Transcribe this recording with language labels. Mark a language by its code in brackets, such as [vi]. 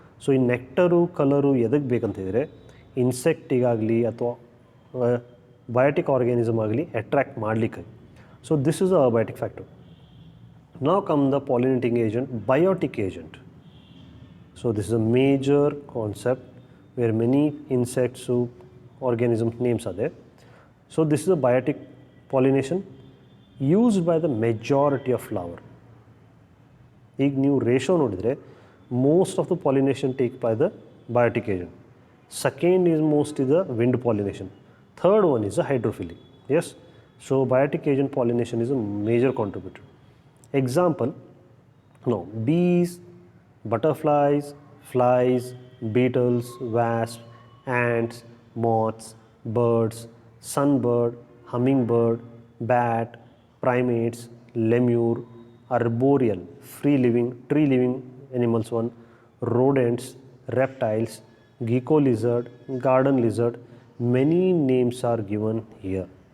[kn] So ಈ ನೆಕ್ಟರು colour ಎದಕ್ಕೆ ಬೇಕಂತಿದ್ರೆ ಇನ್ಸೆಕ್ಟಿಗಾಗಲಿ ಅಥವಾ ಬಯೋಟಿಕ್ ಆರ್ಗ್ಯಾನಿಸಮ್ ಆಗಲಿ ಅಟ್ರ್ಯಾಕ್ಟ್ ಮಾಡಲಿಕ್ಕೆ. [en] So this is a abiotic factor. Now come the pollinating agent, biotic agent. So this is a major concept where many insects organisms names are there. So this is a biotic pollination used by the majority of flower. [kn] ಈಗ ನೀವು ratio ನೋಡಿದರೆ [en] Most of the pollination take by the biotic agent. Second is most is the wind pollination. Third one is a hydrophily. Yes, so biotic agent pollination is a major contributor. Example, no, bees, butterflies, flies, beetles, wasps, ants, moths, birds, sunbird, hummingbird, bat, primates, lemur, arboreal, free-living, tree-living animals one, rodents, reptiles, gecko lizard, garden lizard, many names are given here.